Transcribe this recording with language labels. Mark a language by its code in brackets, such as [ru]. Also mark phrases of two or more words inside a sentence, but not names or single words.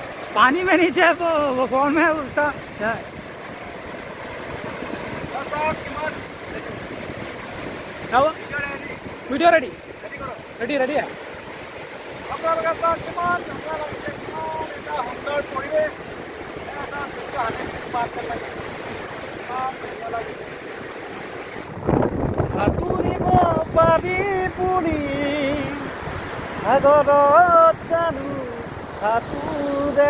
[hi] पानी में नीचे वो कौन है उसका क्या हुआ वीडियो [en] ready ready ready [hi] है [as] আপোনালোকে চাওক কিমান ধুনীয়া লাগিছে, কিমান এটা সুন্দৰ পৰিৱেশ। এটা দৃশ্য হাতী পাত যেন লাগে, কিমান ধুনীয়া লাগিছে। সাঁতুৰিব পাৰি বুলি সাগৰত জানো সাঁতোৰে।